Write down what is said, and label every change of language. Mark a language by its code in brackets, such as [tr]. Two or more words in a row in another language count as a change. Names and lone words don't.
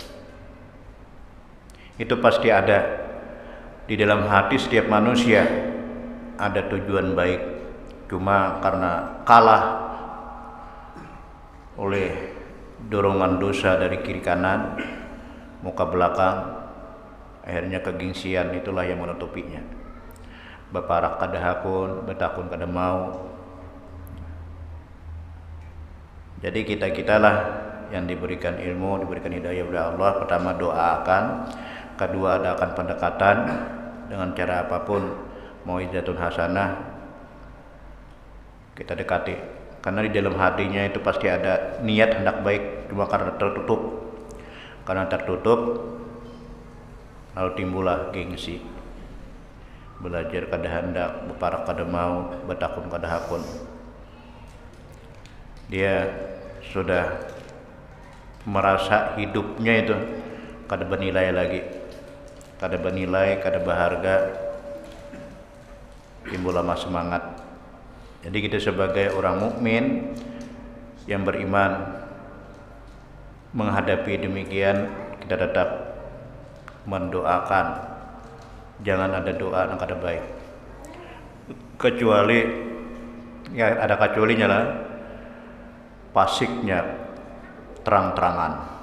[bjn] Itu pasti ada di dalam hati setiap manusia, ada tujuan baik. Cuma karena kalah oleh dorongan dosa dari kiri kanan, muka belakang, akhirnya kegengsian itulah yang menutupinya. Baparak kada hakun, betakun kada mau. Jadi kita-kitalah yang diberikan ilmu, diberikan hidayah oleh Allah. Pertama doakan, kedua adakan pendekatan dengan cara apapun, [ar] mau'izatun hasanah, [bjn] kita dekati. Karena di dalam hatinya itu pasti ada niat hendak baik, cuma karena tertutup. Karena tertutup, lalu timbullah gengsi. Belajar kada hendak, beparak kada mau, betakun kada hakun. Dia sudah merasa hidupnya itu kada bernilai lagi, kada bernilai, kada berharga, timbul lama semangat. Jadi kita sebagai orang mukmin yang beriman menghadapi demikian, kita tetap mendoakan, jangan ada doa yang kada baik, kecuali ya ada kecualinya lah, pasiknya terang-terangan.